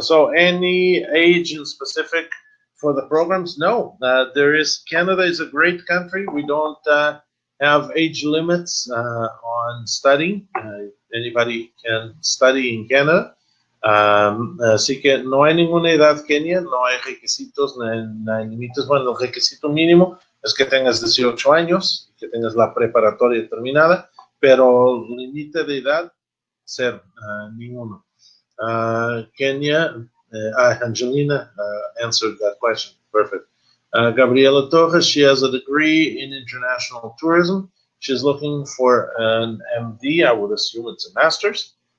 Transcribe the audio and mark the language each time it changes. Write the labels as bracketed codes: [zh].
[en] So any age in specific for the programs? No. Canada is a great country. We don't have age limits on studying. Anybody can study in Canada. [es] Así que no hay ninguna edad, Kenia, no hay requisitos, no hay límites. Bueno, el requisito mínimo es que tengas 18 años, que tengas la preparatoria terminada, pero límite de edad, cero, ninguno. [en] Kenya, Angelina answered that question. Perfect. Gabriela Torres, she has a degree in international tourism. She's looking for an MD. I would assume it's a master's.